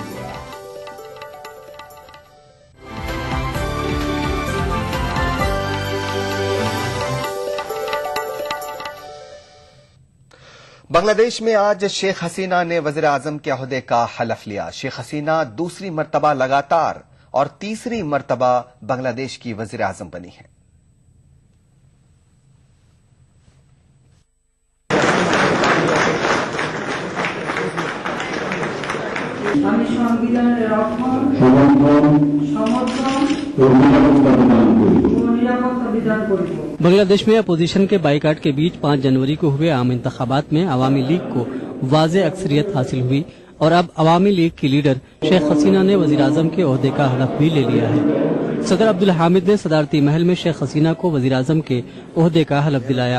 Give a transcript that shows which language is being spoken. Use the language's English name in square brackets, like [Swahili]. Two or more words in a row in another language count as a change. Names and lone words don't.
[Urdu] بنگلہ دیش میں آج شیخ حسینہ نے وزیر اعظم کے عہدے کا حلف لیا۔ شیخ حسینہ دوسری مرتبہ لگاتار اور تیسری مرتبہ بنگلہ دیش کی وزیر اعظم بنی ہیں۔ [Bangla] আমি সংবিধানের রক্ষণ সমর্থন ও নিরাপত্তা বিধান করিব। [Urdu] بنگلہ دیش میں اپوزیشن کے بائیکاٹ کے بیچ 5 جنوری کو ہوئے عام انتخابات میں عوامی لیگ کو واضح اکثریت حاصل ہوئی اور اب عوامی لیگ کی لیڈر شیخ حسینہ نے وزیر اعظم کے عہدے کا حلف بھی لے لیا ہے۔ صدر عبدالحامد نے صدارتی محل میں شیخ حسینہ کو وزیر اعظم کے عہدے کا حلف دلایا۔